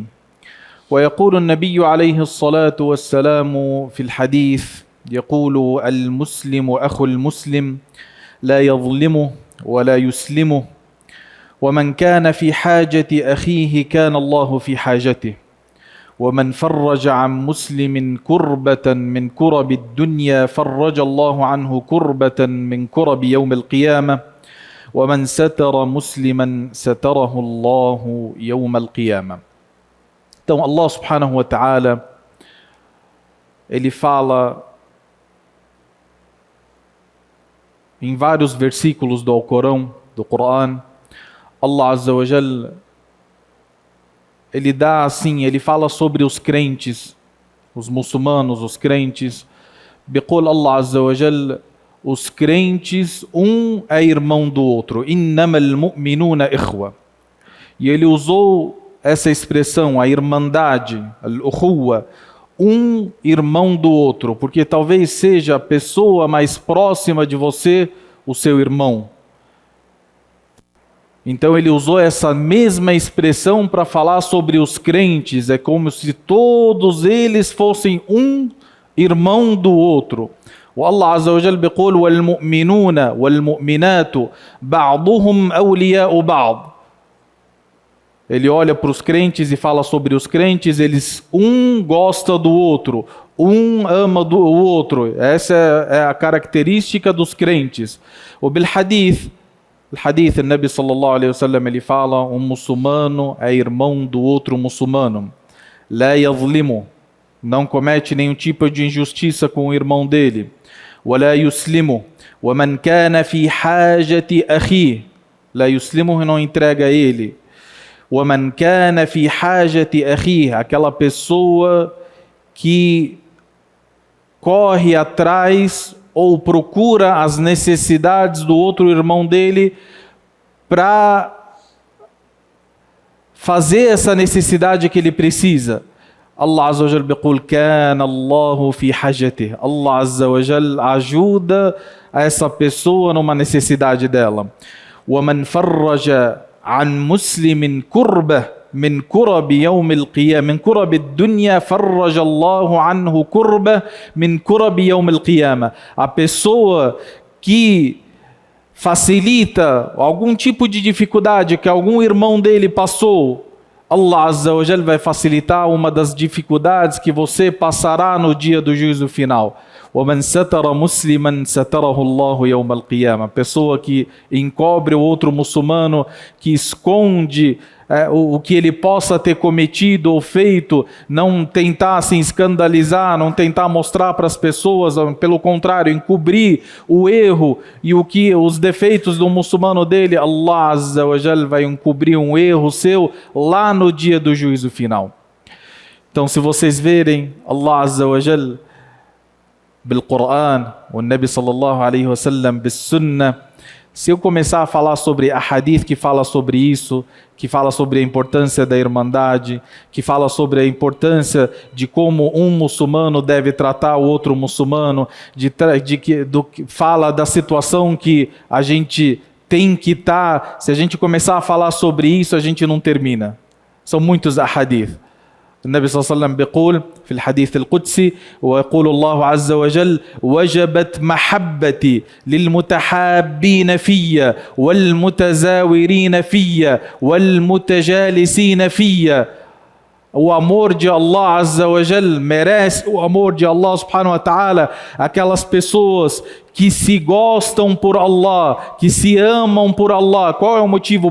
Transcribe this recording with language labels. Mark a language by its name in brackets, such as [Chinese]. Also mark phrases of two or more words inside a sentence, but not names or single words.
[Arabic] ويقول النبي عليه الصلاة والسلام في الحديث يقول المسلم أخو المسلم لا يظلمه ولا يسلمه، ومن كان في حاجة أخيه كان الله في حاجته، ومن فرج عن مسلم كربة من كرب الدنيا فرج الله عنه كربة من كرب يوم القيامة، ومن ستر مسلما ستره الله يوم القيامة. [Portuguese] Então [Arabic] الله سبحانه وتعالى, [Portuguese] ele fala em vários versículos do Alcorão, do Coran, [Arabic] الله عز وجل, [Portuguese] ele dá assim, ele fala sobre os crentes, os muçulmanos, os crentes. [Arabic] بيقول الله عز وجل, [Portuguese] os crentes, um é irmão do outro. [Arabic] إنما المؤمنون إخوة. [Portuguese] E ele usou essa expressão, a irmandade, al-ukhuwa, um irmão do outro, porque talvez seja a pessoa mais próxima de você, o seu irmão. Então ele usou essa mesma expressão para falar sobre os crentes, é como se todos eles fossem um irmão do outro. [Arabic] والله عز وجل بيقول والمؤمنون والمؤمنات بعضهم أولياء بعض. [Portuguese] Ele olha para os crentes e fala sobre os crentes, eles um gosta do outro, um ama do outro. Essa é a característica dos crentes. [Arabic] O بالحديث, o النبي صلى الله عليه وسلم, [Portuguese] ele fala, muçulmano é irmão do outro muçulmano. [Arabic] لا يظلمه, [Portuguese] não comete nenhum tipo de injustiça com o irmão dele. [Arabic] ولا يسلمه، ومن كان في حاجة أخيه، لا يسلمه, [Portuguese] não entrega a ele. [Arabic] وَمَنْ كَانَ فِي حَاجَةِ أَخِيهِ, [Portuguese] aquela pessoa que corre atrás ou procura as necessidades do outro irmão dele para fazer essa necessidade que ele precisa. [Arabic] الله عز وجل بيقول كَانَ اللَّهُ فِي حَاجَتِهِ. الله عز وجل [Portuguese] ajuda a essa pessoa numa necessidade dela. [Arabic] وَمَنْ فَرَّجَ عن مسلم كربة من كرب يوم القيامة من كرب الدنيا فرج الله عنه كربة من كرب يوم القيامة. [Portuguese] A pessoa que facilita algum tipo de dificuldade que algum irmão dele passou, [Arabic] الله عز وجل [Portuguese] vai facilitar uma das dificuldades que você passará no dia do juízo final. [Arabic] وَمَنْ سَتَرَ مُسْلِمًا سَتَرَهُ اللَّهُ يَوْمَ الْقِيَامَةِ. [Portuguese] Pessoa que encobre o outro muçulmano, que esconde o que ele possa ter cometido ou feito, não tentar se escandalizar, não tentar mostrar para as pessoas, pelo contrário, encobrir o erro e os defeitos do muçulmano dele, [Arabic] الله عز وجل [Portuguese] vai encobrir um erro seu lá no dia do juízo final. Então, se vocês verem, [Arabic] الله عز وجل بالقرآن والنبي صلى الله عليه وسلم بالسنة, [Portuguese] se eu começar a falar sobre a hadith que fala sobre isso, que fala sobre a importância da irmandade, que fala sobre a importância de como um muçulmano deve tratar o outro muçulmano, fala da situação que a gente tem que estar, se a gente começar a falar sobre isso, a gente não termina. São muitos ahadith. [Arabic] النبي صلى الله عليه وسلم بيقول في الحديث القدسي ويقول الله عز وجل وجبت محبتي للمتحابين في والمتزاورين في والمتجالسين في. [Portuguese] O amor de [Arabic] الله عز وجل [Portuguese] merece o amor de [Arabic] الله سبحانه وتعالى, [Portuguese] aquelas pessoas que se gostam por Allah, que se amam por Allah. Qual é o motivo?